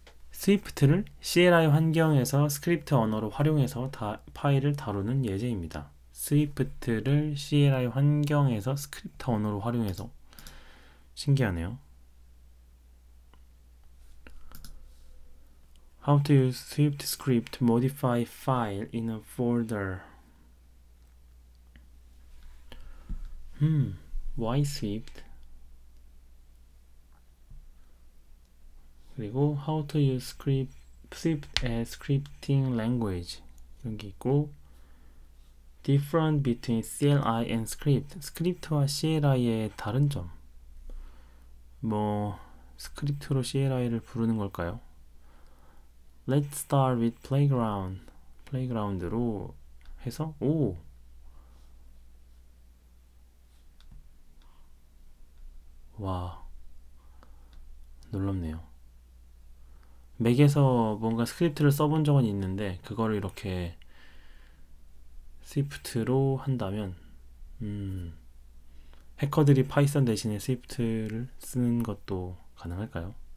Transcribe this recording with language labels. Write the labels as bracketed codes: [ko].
[ko] 스위프트를 CLI 환경에서 스크립트 언어로 활용해서 파일을 다루는 예제입니다. 스위프트를 CLI 환경에서 스크립트 언어로 활용해서 신기하네요. [en] How to use Swift script to modify file in a folder. Why Swift? 그리고 How to use Swift as scripting language. [ko] 이런 게 있고 [en] Difference between CLI and script. [ko] 스크립트와 CLI의 다른 점. 뭐 스크립트로 CLI를 부르는 걸까요? [en] Let's start with playground. [ko] playground로 해서 와, 놀랍네요. 맥에서 뭔가 스크립트를 써본 적은 있는데 그거를 이렇게 스위프트로 한다면 해커들이 파이썬 대신에 스위프트를 쓰는 것도 가능할까요?